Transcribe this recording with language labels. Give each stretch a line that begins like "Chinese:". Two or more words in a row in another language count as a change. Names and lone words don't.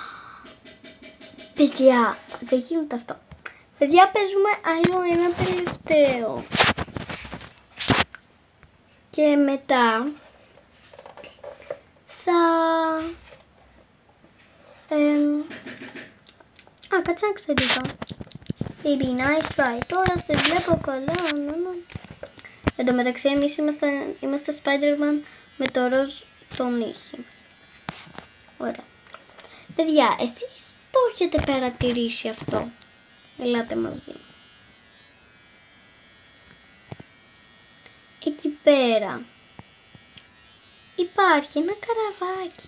Greek: Παιδιά, δεν γίνεται αυτό. Παιδιά, παίζουμε άλλο ένα τελευταίο. Και μετά θα... κάτσε να ξεδίω.
English: Baby, nice try.
Greek: Τώρα δεν βλέπω καλά. Εν τω μεταξύ εμείς είμαστε Spider-Man με το ροζ τον ήχη. Ωραία. Παιδιά, εσείς το έχετε παρατηρήσει αυτό. Ελάτε μαζί. Εκεί πέρα υπάρχει ένα καραβάκι.